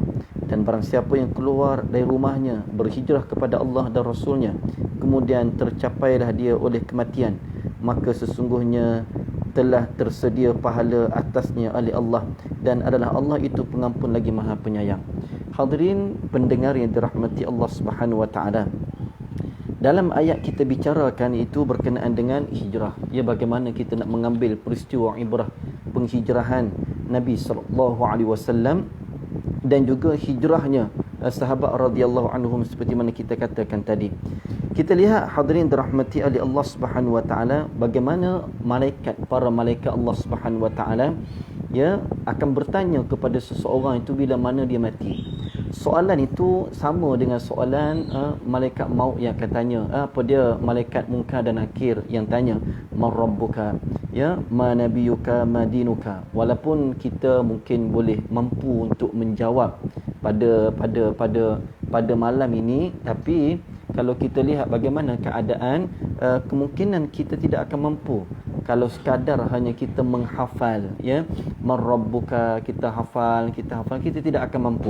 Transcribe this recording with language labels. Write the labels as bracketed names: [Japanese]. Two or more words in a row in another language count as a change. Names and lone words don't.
[Malay] Dan barang siapa yang keluar dari rumahnya berhijrah kepada Allah dan Rasulnya, kemudian tercapailah dia oleh kematian, maka sesungguhnya telah tersedia pahala atasnya oleh Allah, dan adalah Allah itu pengampun lagi maha penyayang. Hadirin pendengar yang dirahmati Allah [Arabic] Subhanahu wa taala, [Malay] dalam ayat kita bicarakan itu berkenaan dengan hijrah. Ya, bagaimana kita nak mengambil peristiwa ibrah penghijrahan Nabi [Arabic] sallallahu alaihi wasallam [Malay] dan juga hijrahnya sahabat [Arabic] radhiyallahu anhum [Malay] seperti mana kita katakan tadi. Kita lihat hadirin dirahmati oleh Allah [Arabic] Subhanahu wa taala, [Malay] bagaimana para malaikat Allah Subhanahu wa taala akan bertanya kepada seseorang itu bila mana dia mati. Soalan itu sama dengan soalan malaikat maut yang akan tanya, apa dia malaikat munkar dan nakir yang tanya, [Arabic] man rabbuka, ma nabiyuka, ma dinuka. [Malay] Walaupun kita mungkin boleh mampu untuk menjawab pada malam ini, tapi kalau kita lihat bagaimana keadaan, kemungkinan kita tidak akan mampu. Kalau sekadar hanya kita menghafal, [Arabic] man rabbuka, [Malay] kita hafal, kita tidak akan mampu.